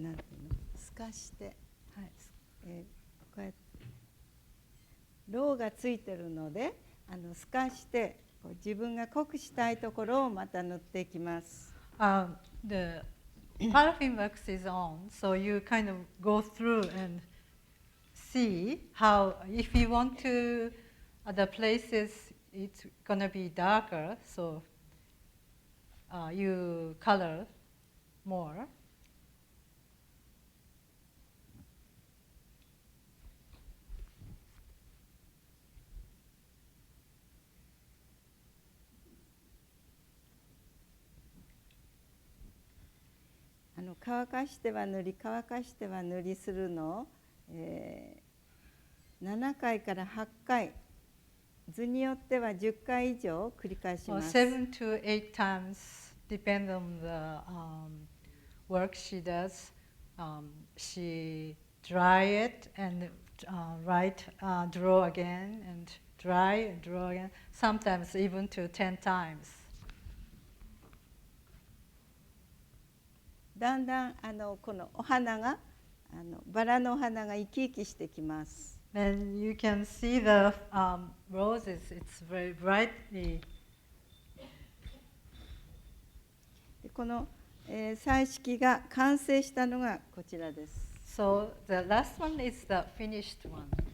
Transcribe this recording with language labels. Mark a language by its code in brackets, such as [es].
[ja] なんていうの、透かして、はい。こうやってろうがついてるので、透かしてこう自分が濃くしたいところをまた塗っていきます。 [en] The paraffin wax is on, so you kind of go through and see how, if you want to, other places it's gonna be darker, so you color more. [ja] 乾かしては塗り乾かしては塗りするのを、7回から8回、図によっては10回以上繰り返します。 [en] 7 to 8 times, depend on the work she does. She dry it and draw again and dry and draw again. Sometimes even to 10 times. [ja] だんだんこのお花がバラのお花が生き生きしてきます。 [en] Then you can see the roses. It's very brightly. [ja] でこの、彩色が完成したのがこちらです。 [en] So the last one is the finished one.